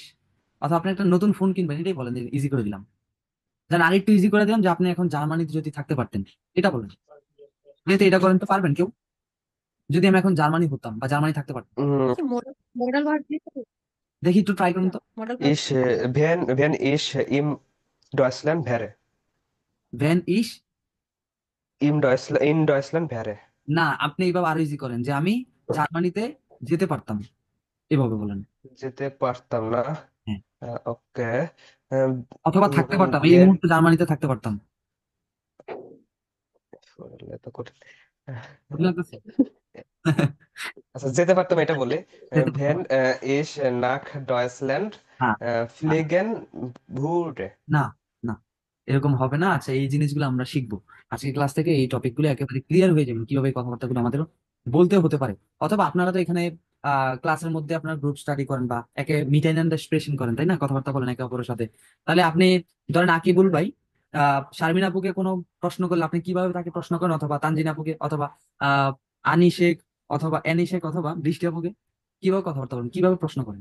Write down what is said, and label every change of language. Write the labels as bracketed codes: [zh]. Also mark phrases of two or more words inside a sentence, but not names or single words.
[bn] অথবা আপনি একটা নতুন ফোন কিনবেন, এটাই বলেন যে ইজি করে দিলাম। দেন আরেকটু ইজি করে দিলাম যে আপনি এখন জার্মানিতে যদি থাকতে পারতেন, এটা বলেন। যেহেতু এটা করেন তো পারবেন কেউ? যদি আমি এখন জার্মানি হতাম বা জার্মানি থাকতে পারতাম, Mm, মডাল ভার্ব দিয়ে করো। দেখি একটু ট্রাই করুন তো। মডাল ভার্ব [de] ich, wenn ich in Deutschland wäre. wenn ich. In Deutschland wäre. [bn] না, আপনি এইভাবে আরো ইজি করেন যে আমি জার্মানিতে যেতে পারতাম, এভাবে বলেন। যেতে পারতাম না। হ্যাঁ। ওকে। অথবা থাকতে পারতাম, এই বেন মুহূর্তে জার্মানিতে থাকতে পারতাম। এত কঠিন। বুঝতে লাগতেছে? আচ্ছা, যেতে পারতাম এটা বলে। যেতে পারতাম। [de] ভেন ich nach Deutschland [bn] হ্যাঁ। [de] fliegen würde. [bn] না, না, এরকম হবে না। আচ্ছা, এই জিনিসগুলো আমরা শিখবো আজকে ক্লাস থেকে। এই টপিকগুলো একেবারে ক্লিয়ার হয়ে যাবে, কিভাবে এই কথাবার্তাগুলো আমাদের বলতে হতে পারে। অথবা আপনারা তো এখানে ক্লাসের মধ্যে আপনার গ্রুপ স্টাডি করেন বা একে [en] meet and understanding [bn] করেন, তাই না? কথাবার্তা বলেন একে অপরের সাথে। তাহলে আপনি ধরেন আকিবুল ভাই শারমিন আপুকে কোনো প্রশ্ন করলে আপনি কিভাবে তাকে প্রশ্ন করেন, অথবা তানজিন আপুকে, অথবা আহ আনি শেখ, অথবা অ্যানি শেখ, অথবা বৃষ্টি আপুকে কিভাবে কথাবার্তা বলেন, কিভাবে প্রশ্ন করেন?